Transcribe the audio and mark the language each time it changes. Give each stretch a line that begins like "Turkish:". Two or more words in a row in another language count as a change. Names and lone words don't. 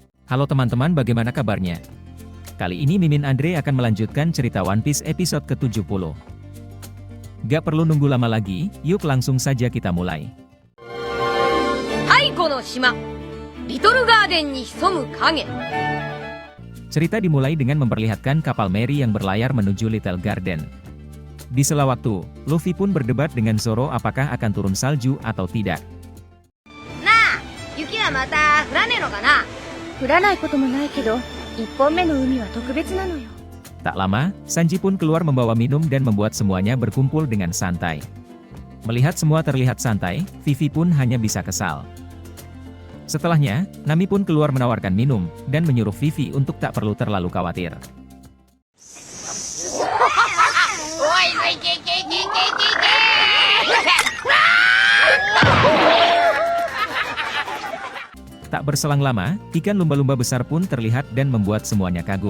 Indonesian: Halo teman-teman, bagaimana kabarnya? Kali ini Mimin Andre akan melanjutkan cerita One Piece episode ke-70. Gak perlu nunggu lama lagi, yuk langsung saja kita mulai. Taiko no Shima, Little Garden ni hisomu kage. Cerita dimulai dengan memperlihatkan kapal Mary yang berlayar menuju Little Garden. Di sela waktu, Luffy pun berdebat dengan Zoro apakah akan turun salju atau tidak.
Japanese: Nah, 雪はまた降らねぇのかな? 降らないこともないけど, 1本目の海は特別なのよ。
Indonesian: Tak lama, Sanji pun keluar membawa minum dan membuat semuanya berkumpul dengan santai. Melihat semua terlihat santai, Vivi pun hanya bisa kesal. Setelahnya, Nami pun keluar menawarkan minum, dan menyuruh Vivi untuk tak perlu terlalu khawatir. Tak berselang lama, ikan lumba-lumba besar pun terlihat dan membuat semuanya kagum.